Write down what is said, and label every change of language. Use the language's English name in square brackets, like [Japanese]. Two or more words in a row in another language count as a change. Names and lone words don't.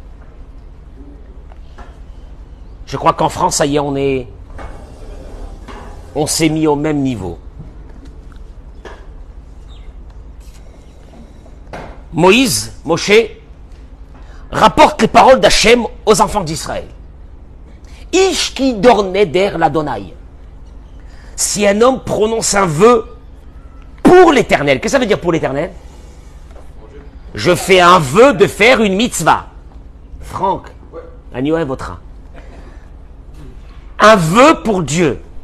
[French] Je crois qu'en France, ça y est, on s'est mis au même niveau. Moïse, Moshe, rapporte les paroles d'Hachem aux enfants d'Israël. [Hebrew] איש כי ידור נדר לה. [French] Si un homme prononce un vœu pour l'Éternel, qu'est-ce que ça veut dire pour l'Éternel? Je fais un vœu de faire une mitzvah. Franck, Agnoé votera. Un vœu pour Dieu.